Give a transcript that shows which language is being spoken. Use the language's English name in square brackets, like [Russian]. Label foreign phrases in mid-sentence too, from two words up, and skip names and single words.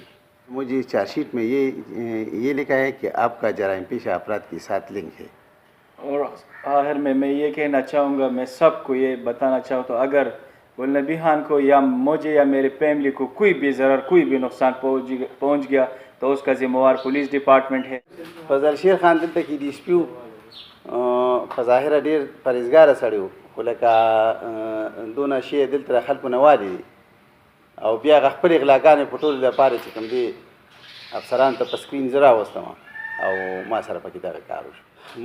[Urdu] مجھے چارج شیٹ میں یہ لکھا ہے کہ آپ کا جرائم پیشہ افراد کے ساتھ لنک ہے۔ اور آخر میں یہ کہنا چاہوں گا، میں سب کو یہ بتانا چاہتا ہوں، اگر گلنبی خان کو یا مجھے یا میرے فیملی کو کوئی بھی ضرر، کوئی بھی نقصان پہنچ گیا تو اس کا ذمہ وار پولیس ڈپارٹمنٹ ہے۔ [Pashto] فضل شیر خان دلته کې DSP په ظاهره ډېر پرهیزګاره سړی و، خو لکه دونه شی دلته د خلکو نه والي دي او بیا هغه خپلې غلاګانې په ټولو لپاره چې کوم دي افسرانو ته په سکرین زه راوستم او ما سره پکې دغه کار وشو۔